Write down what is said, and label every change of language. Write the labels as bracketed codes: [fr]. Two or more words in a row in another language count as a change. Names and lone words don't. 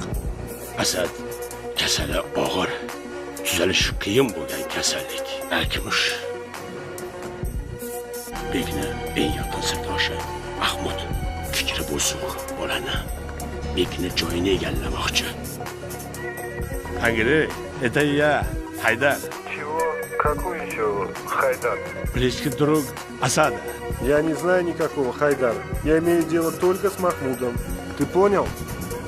[uz] Asad kasali og'ir, tuzalishi qiyin bo'lgan kasallik. Akmush. Bekni eng yaqin sirdoshi Mahmud fikri buzuq bolani. Bekni joyini egallamoqchi. Angri, [ru] это я, Хайдар. Чего? Какой еще Хайдар? Близкий друг Асада. Я не знаю никакого Хайдара. Я имею дело только с Махмудом. Ты понял?